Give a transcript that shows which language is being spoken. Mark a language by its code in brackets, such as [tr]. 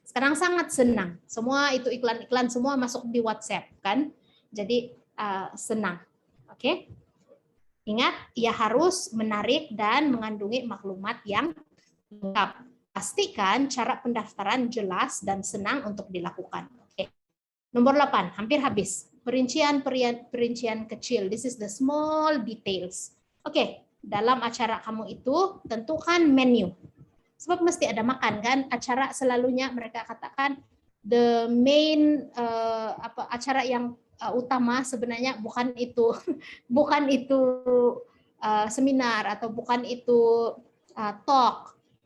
[ms] Sekarang sangat senang, semua itu iklan-iklan semua masuk di WhatsApp kan, jadi senang. Oke, ingat ia harus menarik dan mengandungi maklumat yang lengkap. Pastikan cara pendaftaran jelas dan senang untuk dilakukan. Oke. Nomor 8, hampir habis. Perincian kecil. [en] This is the small details. [ms] Oke, dalam acara kamu itu tentukan menu. Sebab mesti ada makan kan? Acara selalunya mereka katakan the main acara yang utama sebenarnya bukan itu bukan itu seminar atau bukan itu talk.